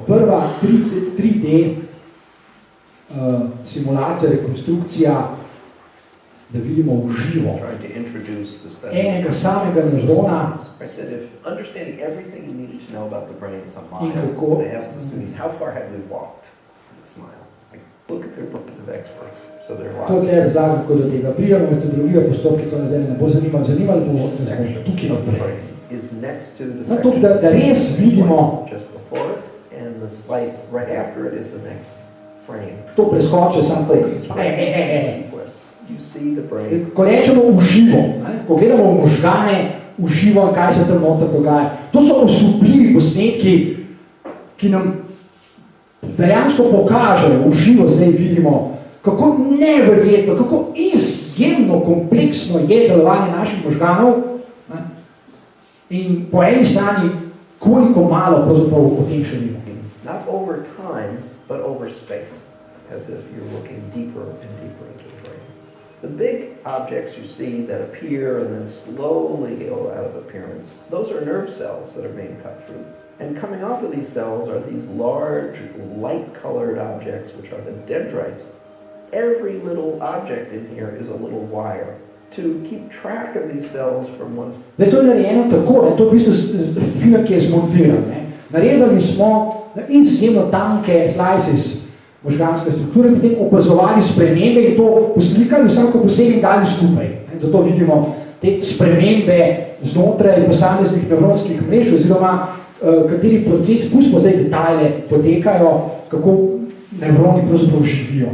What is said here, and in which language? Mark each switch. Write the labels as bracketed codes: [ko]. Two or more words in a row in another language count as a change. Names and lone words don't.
[sl] Prva 3D simulacija, rekonstrukcija, da vidimo v živo enega samega nevrona in kako [en] Look at the report of experts. So there are To lots [sl] je razlaga, kako do tega pridemo, metodologija, postopki, to nas zdaj ne bo zanimalo bomo tukaj naprej. [en] is next to the [sl] No, to, [en] section [sl] da res vidimo, [en] just before it, and the slice right after it is the next frame. [sl] to preskoče samo tako, [en] Sequence. You see the brain. [sl] Ko rečemo uživo, ko gledamo v možgane, uživo, kaj se tam noter dogaja, to so osupljivi posnetki, ki nam dejansko pokažejo, uživo zdaj vidimo, kako neverjetno, kako izjemno kompleksno je delovanje naših možganov, ne? In po eni strani, koliko malo pravzaprav o tem še vemo. [en] Not over time, but over space, as if you're looking deeper and deeper into the brain. The big objects you see that appear and then slowly go out of appearance, those are nerve cells that are being cut through. And coming off of these cells are these large, light-colored objects, which are the dendrites. Every little object in here is a little wire to keep track of these cells from one. [sl] Zdaj, to je narejeno tako, ne? To je v bistvu film, ki je zmontiran. Ne? Narezali smo izjemno tanke slices možganske strukture, potem opazovali spremembe in to poslikali vsako posebej dali skupaj. Ne? Zato vidimo te spremembe znotraj posameznih nevronskih mrež, oziroma kateri proces, pustimo zdaj detajle, potekajo, kako nevroni pravzaprav živijo.